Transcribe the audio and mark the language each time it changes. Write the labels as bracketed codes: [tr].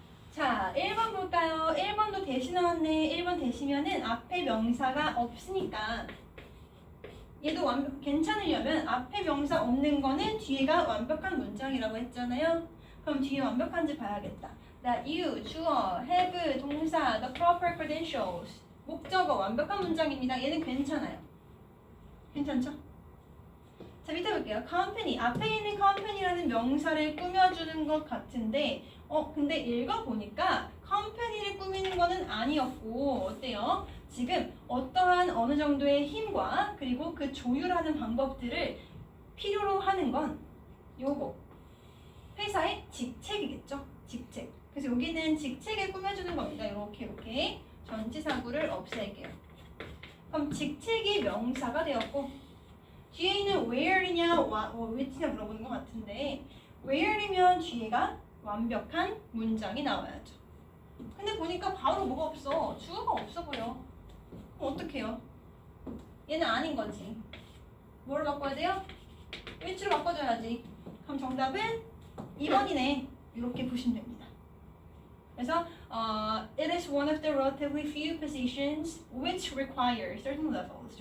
[ko] 자, 1번 볼까요? 1번도 that이 나왔네. 1번 that이면은 앞에 명사가 없으니까 얘도 괜찮으려면 앞에 명사 없는 거는 뒤에가 완벽한 문장이라고 했잖아요. 그럼 뒤에 완벽한지 봐야겠다. [en] That you, 주어, have, 동사, the proper credentials. [ko] 목적어 완벽한 문장입니다. 얘는 괜찮아요. 괜찮죠? 자, 밑에 볼게요. company. 앞에 있는 company라는 명사를 꾸며주는 것 같은데 근데 읽어보니까 company를 꾸미는 거는 아니었고 어때요? 지금 어떠한 어느 정도의 힘과 그리고 그 조율하는 방법들을 필요로 하는 건 요거 회사의 직책이겠죠? 직책. 그래서 여기는 직책을 꾸며주는 겁니다. 이렇게 전치사구를 없앨게요. 그럼 직책이 명사가 되었고 뒤에 있는 where이냐 which냐 물어보는 것 같은데 where이면 뒤에가 완벽한 문장이 나와야죠. 근데 보니까 바로 뭐가 없어. 주어가 없어 보여. 그럼 어떡해요? 얘는 아닌 거지. 뭐를 바꿔야 돼요? which로 바꿔줘야지. 그럼 정답은 2번이네. 이렇게 보시면 됩니다. [en] 그래서 it is one of the relatively few positions which require certain levels.